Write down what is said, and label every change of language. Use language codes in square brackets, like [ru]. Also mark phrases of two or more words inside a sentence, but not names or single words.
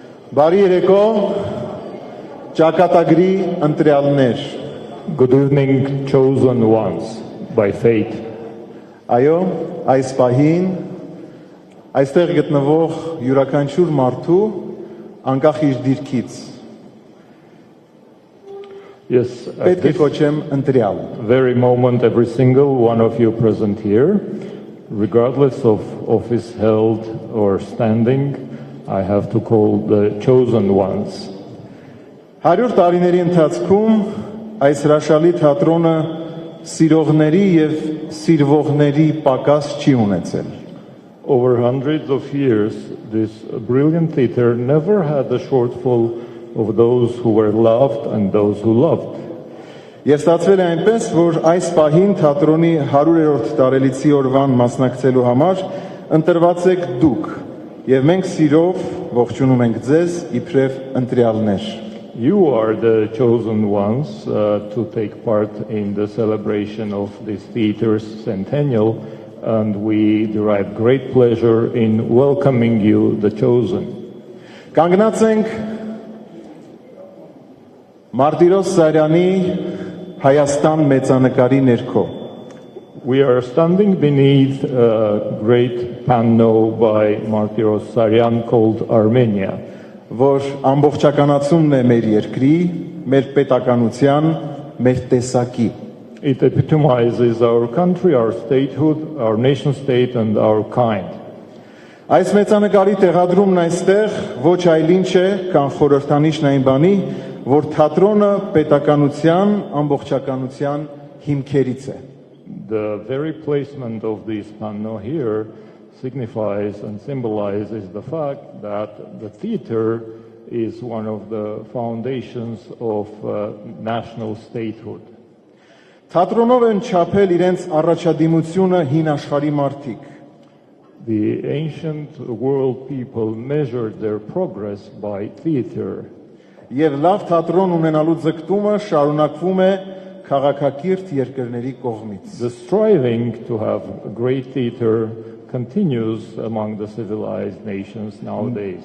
[hy] Բարի երեկո, ճակատագրի ընտրյալներ։ [en] Good evening, chosen ones by fate. [hy] Այո, այս պահին այստեղ գտնվող յուրաքանչյուր մարդու անկախ իր դիրքից Yes, պետք է կոչեմ ընտրյալ։ [en] very moment, every single one of you present here, regardless of office held or standing, I have to call the chosen ones. [hy] 100 տարիների ընթացքում այս հրաշալի թատրոնը սիրողների եւ սիրվողների պակաս չի ունեցել։ [en] Over hundreds of years, this brilliant theater never had a shortfall of those who were loved and those who loved. [hy] Եվ ստացվել է այնպես, որ այս պահին թատրոնի 100-րդ տարելիցի օրվան մասնակցելու համար ընտրված եք դուք, եւ մենք սիրով ողջունում ենք ձեզ իբրև ընտրյալներ։ [en] You are the chosen ones to take part in the celebration of this theater's centennial, and we derive great pleasure in welcoming you, the chosen. [hy] Կանգնած ենք Մարտիրոս Սարյանի Հայաստան մեծանկարի ներքո։ [en] We are standing beneath a great panel by Martyros Saryan called Armenia, [hy] որ ամբողջականացումն է մեր երկրի, մեր պետականության, մեր տեսակի։ [en] It epitomizes our country, our statehood, our nation state and our kind. [hy] Այս մեծանկարի տեղադրումն այստեղ ոչ այլ ինչ է, քան խորհրդանիշն այն բանի, որ թատրոնը պետականության, ամբողջականության հիմքերից է։ [en] The very placement of this panel here signifies and symbolizes the fact that the theater is one of the foundations of national statehood. [hy] Թատրոնով են չափել իրենց առաջադիմությունը հին աշխարհի մարդիկ։ [en] The ancient world people measured their progress by theater. [hy] Եվ լավ թատրոն ունենալու ձգտումը շարունակվում է քաղաքակիրթ երկրների կողմից։ [en] The striving to have a great theater continues among the civilized nations nowadays.